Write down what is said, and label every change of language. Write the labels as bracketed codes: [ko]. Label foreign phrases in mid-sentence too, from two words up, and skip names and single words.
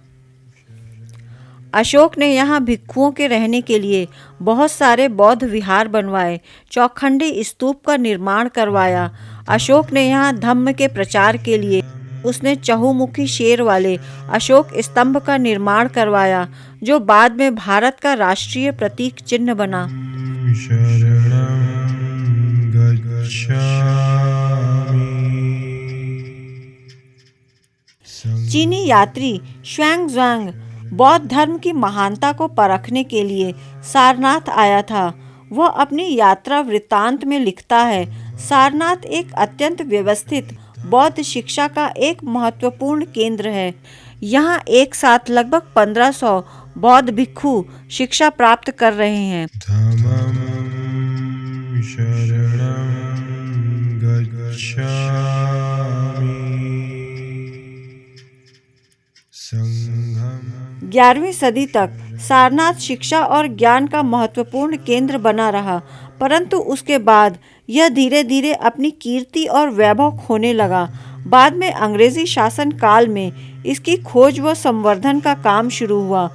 [hi] अशोक ने यहाँ भिक्षुओं के रहने के लिए बहुत सारे बौद्ध विहार बनवाए, चौखंडी स्तूप का निर्माण करवाया। अशोक ने यहाँ धम्म के प्रचार के लिए उसने चहुमुखी शेर वाले अशोक स्तंभ का निर्माण करवाया, जो बाद में भारत का राष्ट्रीय प्रतीक चिन्ह बना। [pi] शरणं गच्छामि। [hi] चीनी यात्री श्वेंगज़ुआंग बौद्ध धर्म की महानता को परखने के लिए सारनाथ आया था। वह अपनी यात्रा वृत्तांत में लिखता है, सारनाथ एक अत्यंत व्यवस्थित बौद्ध शिक्षा का एक महत्वपूर्ण केंद्र है। यहाँ एक साथ लगभग 1500 बौद्ध भिक्षु शिक्षा प्राप्त कर रहे हैं। [pi] धम्मं शरणं गच्छामि। संघं [hi] 11वीं सदी तक सारनाथ शिक्षा और ज्ञान का महत्वपूर्ण केंद्र बना रहा, परंतु उसके बाद यह धीरे धीरे अपनी कीर्ति और वैभव खोने लगा। बाद में अंग्रेजी शासन काल में इसकी खोज व संवर्धन का काम शुरू हुआ।